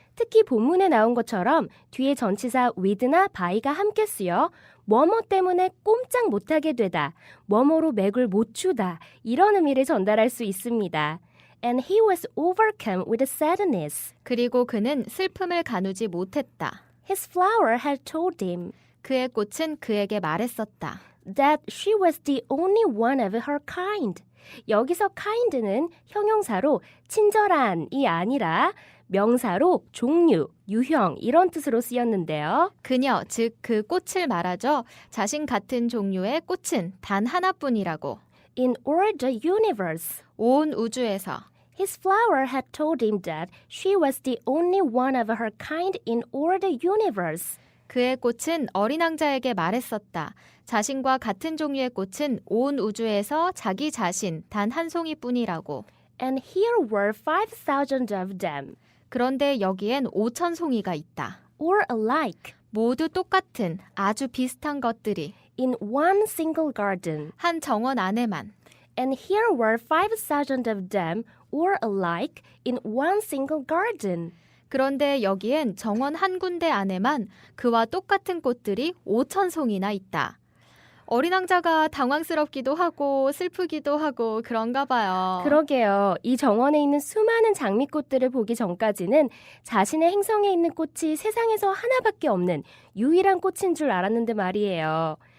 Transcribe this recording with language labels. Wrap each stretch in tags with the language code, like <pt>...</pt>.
<ko>특히 본문에 나온 것처럼 뒤에 전치사 with나 by가 함께 쓰여 뭐뭐 때문에 꼼짝 못하게 되다, 뭐뭐로 맥을 못 추다 이런 의미를 전달할 수 있습니다.</ko> <en>And he was overcome with sadness.</en> <ko>그리고 그는 슬픔을 가누지 못했다.</ko> <en>His flower had told him</en> <ko>그의 꽃은 그에게 말했었다.</ko> <en>that she was the only one of her kind.</en> <ko>여기서 kind는 형용사로 친절한이 아니라 명사로 종류, 유형 이런 뜻으로 쓰였는데요. 그녀, 즉 그 꽃을 말하죠. 자신 같은 종류의 꽃은 단 하나뿐이라고.</ko> <en>In all the universe.</en> <ko>온 우주에서.</ko> <en>His flower had told him that she was the only one of her kind in all the universe.</en> <ko>그의 꽃은 어린 왕자에게 말했었다. 자신과 같은 종류의 꽃은 온 우주에서 자기 자신 단 한 송이뿐이라고.</ko> <en>And here were 5,000 of them.</en> <ko>그런데 여기엔 5천 송이가 있다.</ko> <en>Or alike.</en> <ko>모두 똑같은 아주 비슷한 것들이</ko> <en>In one single garden.</en> <ko>한 정원 안에만.</ko> <en>And here were 5,000 of them or alike in one single garden.</en> <ko>그런데 여기엔 정원 한 군데 안에만 그와 똑같은 꽃들이 5천 송이나 있다. 어린 왕자가 당황스럽기도 하고 슬프기도 하고 그런가 봐요. 그러게요. 이 정원에 있는 수많은 장미꽃들을 보기 전까지는 자신의 행성에 있는 꽃이 세상에서 하나밖에 없는 유일한 꽃인 줄 알았는데 말이에요.</ko>